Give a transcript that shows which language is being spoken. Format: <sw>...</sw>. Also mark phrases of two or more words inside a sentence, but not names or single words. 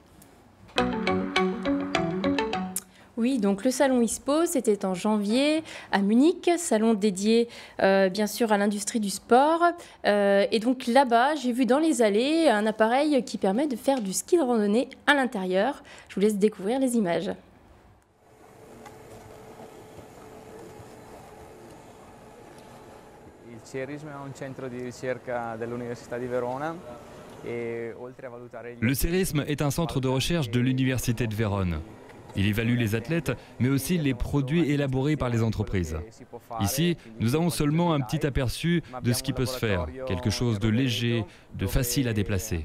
<fr>Oui, donc le salon ISPO, c'était en janvier à Munich, salon dédié bien sûr à l'industrie du sport. Et donc là-bas, j'ai vu dans les allées un appareil qui permet de faire du ski de randonnée à l'intérieur. Je vous laisse découvrir les images.</fr> <it>Il CERISM è un centro di ricerca dell'Università di Verona.</it> <fr>Le CERISM est un centre de recherche de l'Université de Vérone. Il évalue les athlètes, mais aussi les produits élaborés par les entreprises. Ici, nous avons seulement un petit aperçu de ce qui peut se faire, quelque chose de léger, de facile à déplacer.</fr>